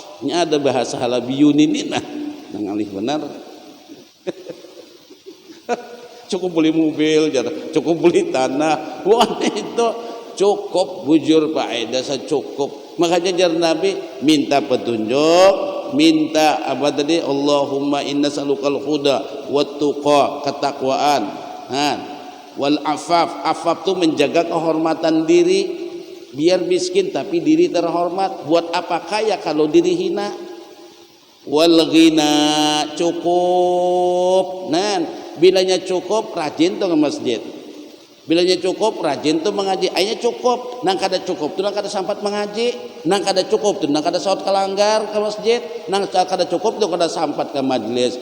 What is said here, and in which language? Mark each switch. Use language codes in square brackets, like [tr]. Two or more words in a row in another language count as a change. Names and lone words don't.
[bjn] Nya ada bahasa halabiyun ini nah ngalih benar. Cukup beli mobil, cukup beli tanah. Wah itu cukup bujur Pak Eda cukup. Makanya jar Nabi minta petunjuk, minta apa tadi? [ar] اللهم إنا نسألك الهدى والتقى, [bjn] ketakwaan. [ar] والعفاف [bjn] tuh menjaga kehormatan diri. Biar miskin tapi diri terhormat. Buat apa kaya kalau diri hina? [ar] والغنى [bjn] cukup. Bilanya cukup rajin tuh ke masjid. Bilanya cukup rajin tuh mengaji. Akhirnya cukup. Nang kada cukup tuh nang kada sampat mengaji. Nang kada cukup tuh nang kada saut kelanggar ke masjid. Nang kada cukup tuh kada sampat ke majelis.